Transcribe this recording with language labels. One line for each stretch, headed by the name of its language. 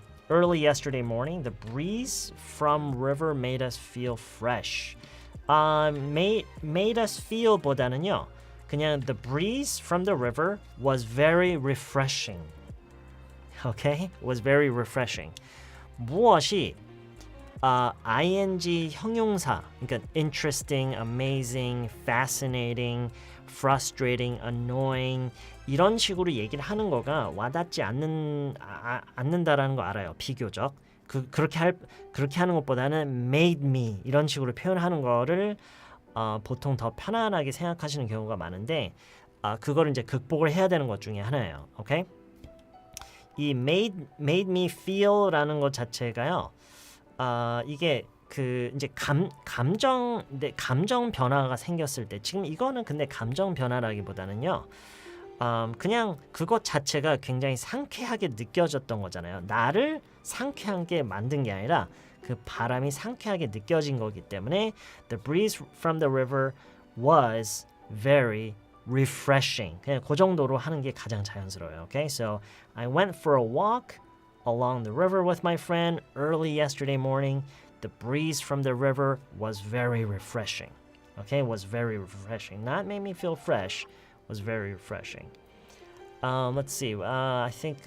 English: Early yesterday morning, the breeze from river made us feel fresh. Made us feel
Korean: 보다는요, 그냥
English: the breeze from the river was very refreshing. Okay, was very refreshing.
Korean: 무엇이 ing 형용사, 그러니까
English: interesting, amazing, fascinating, frustrating, annoying
Korean: 이런 식으로 얘기를 하는 거가 와닿지 않는다라는 거 알아요. 비교적 그렇게 하는 것보다는
English: made me
Korean: 이런 식으로 표현하는 거를 보통 더 편안하게 생각하시는 경우가 많은데 그거를 이제 극복을 해야 되는 것 중에 하나예요. 오케이? 이
English: made me feel
Korean: 라는 것 자체가요. 이게 그 이제 감정 변화가 생겼을 때 지금 이거는 근데 감정 변화라기보다는요. 그냥 그것 자체가 굉장히 상쾌하게 느껴졌던 거잖아요. 나를 상쾌하게 만든 게 아니라 그 바람이 상쾌하게 느껴진 거기 때문에
English: the breeze from the river was very refreshing.
Korean: 그냥 그 정도로 하는 게 가장 자연스러워요.
English: Okay? So I went for a walk along the river with my friend early yesterday morning. The breeze from the river was very refreshing. Okay? Was very refreshing. Not made me feel fresh. Was very refreshing. Let's see. I think.